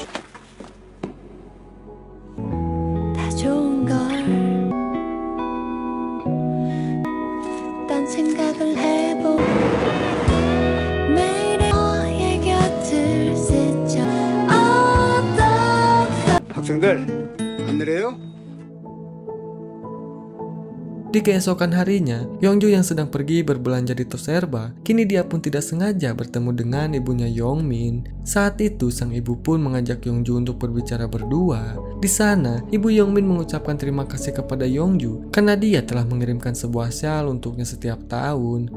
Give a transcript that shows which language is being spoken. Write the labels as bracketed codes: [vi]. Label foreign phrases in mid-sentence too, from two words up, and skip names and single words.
[ko] 다 좋은 걸. 딴 생각을 해보. 매일 너의 곁을 스쳐. 학생들 안 내려요? [id] Di keesokan harinya, Yongju yang sedang pergi berbelanja di Toserba, kini dia pun tidak sengaja bertemu dengan ibunya Yongmin. Saat itu, sang ibu pun mengajak Yongju untuk berbicara berdua. Di sana, ibu Yongmin mengucapkan terima kasih kepada Yongju karena dia telah mengirimkan sebuah shawl untuknya setiap tahun.